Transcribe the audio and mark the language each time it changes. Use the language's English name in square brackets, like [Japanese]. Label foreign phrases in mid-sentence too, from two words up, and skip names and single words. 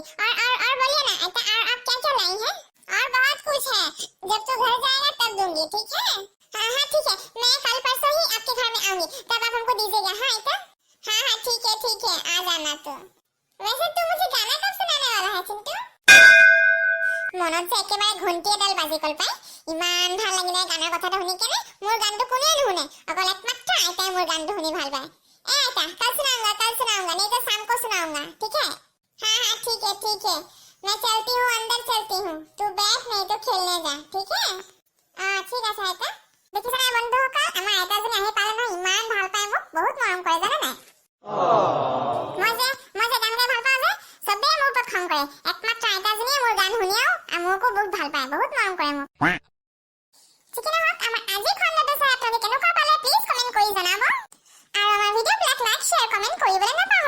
[Hindi] और बोलिए ना, अच्छा और आप क्या क्या लाई हैं? और बहुत कुछ है, जब तू घर जाएगा तब दूंगी, ठीक है? हाँ ठीक है, मैं कल परसों ही आपके घर में आऊंगी, तब आप हमको दीजिएगा। हाँ इतना? हाँ ठीक है, आ जाना तो। वैसे तू मुझे गाना कब सुनाने वाला है चिंटू? [Assamese] মনত যে একেবাৰে ঘণ্টি এডাল বাজি গল পাই, ইমান ভাল লাগিলে গানৰ কথাটো শুনি কেনে। মোৰ গানটো কোনে নুশুনে, অকল একমাত্ৰ আইতাই মোৰ গানটো শুনি ভাল পায়। এ আইতা [Hindi] कल सुनाऊंगा नहीं तो शाम को सुनाऊंगा, ठीक है? हाँ ठीक है, मैं चलती हूँ, अंदर चलती हूँ, तू बैठ नहीं तो खेलने जा, ठीक है? [Assamese] ঠিক আছে আইতা। দেখিছানে বন্ধুসকল, আমাৰ আইতাজনী আহি পালে নহয়, ইমান ভাল পায় মোক, বহুত মৰম কৰে জানা নাই? মই যে গান গাই ভাল পাওঁ যে, চবেই মোৰ ওপৰত খং কৰে, একমাত্ৰ আইতাজনীয়ে মোৰ গান শুনিও আৰু মোকো বহুত ভাল পায়, বহুত মৰম কৰে মোক। ঠিক নহওক, আমাৰ আজি খণ্ডটো চাই আপোনালোকে কেনেকুৱা পালে প্লিজ কমেণ্ট কৰি জনাব, আৰু আমাৰ ভিডিঅ'বিলাক [English] like share comment [Assamese] কৰিবলৈ নাপাহৰিব।